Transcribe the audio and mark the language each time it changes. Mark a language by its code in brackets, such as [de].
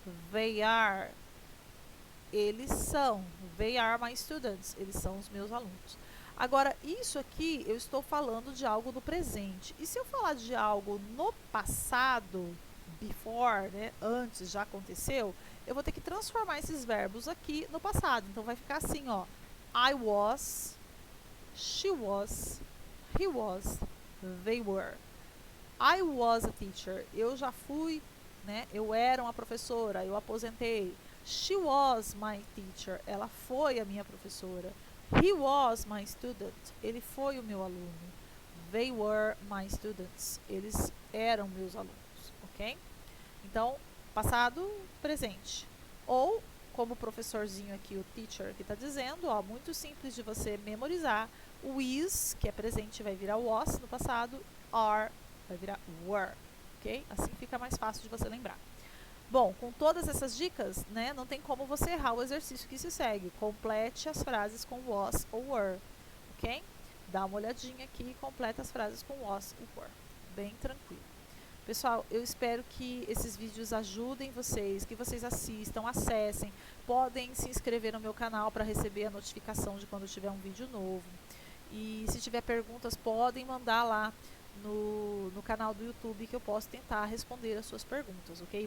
[en] They are my students, [pt] eles são os meus alunos. Agora, isso aqui eu estou falando de algo no presente. E se eu falar de algo no passado, before, né, antes, já aconteceu, eu vou ter que transformar esses verbos aqui no passado. Então, vai ficar assim, ó. [en] I was, she was, he was, they were. I was a teacher. [pt] Eu já fui, né, eu era uma professora, eu aposentei. [en] She was my teacher. [pt] Ela foi a minha professora. [en] He was my student. [pt] Ele foi o meu aluno. [en] They were my students. [pt] Eles eram meus alunos, ok? Então, passado, presente. Ou, como o professorzinho aqui, o teacher, que está dizendo, ó, muito simples de você memorizar. O is, que é presente, vai virar was no passado. Are, vai virar were, ok? Assim fica mais fácil de você lembrar. Bom, com todas essas dicas, né, não tem como você errar o exercício que se segue. Complete as frases com was ou were, ok? Dá uma olhadinha aqui e completa as frases com was ou were. Bem tranquilo. Pessoal, eu espero que esses vídeos ajudem vocês, que vocês assistam, acessem. Podem se inscrever no meu canal para receber a notificação de quando tiver um vídeo novo. E se tiver perguntas, podem mandar lá no canal do YouTube que eu posso tentar responder as suas perguntas, ok?